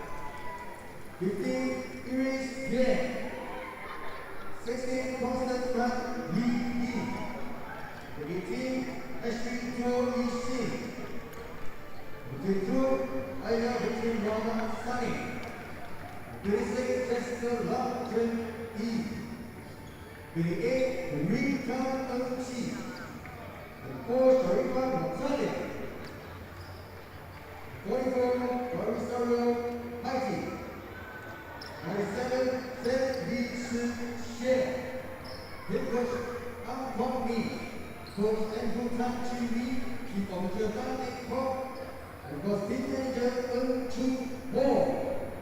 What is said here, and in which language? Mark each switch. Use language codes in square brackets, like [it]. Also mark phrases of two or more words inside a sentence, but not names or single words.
[en] 15, Iris Bien. 16, Constant Frank Li Yi. 18, Ashley Cho Yi Xin. 22, Aya Between Rama Sunny. 26, Jessica Lam Chen Yi. 28, Rita Ng Chi. 4, Sharifa Natalia. 44, Rosario Haiti. 97, Zhen Li Shi Xie. Hillcrest Ang Kwong Mi. Coach Andrew Tan Chi Lee, Chief Officer Tan Dik Kok, and Coach Team Manager Ng Chu Mo.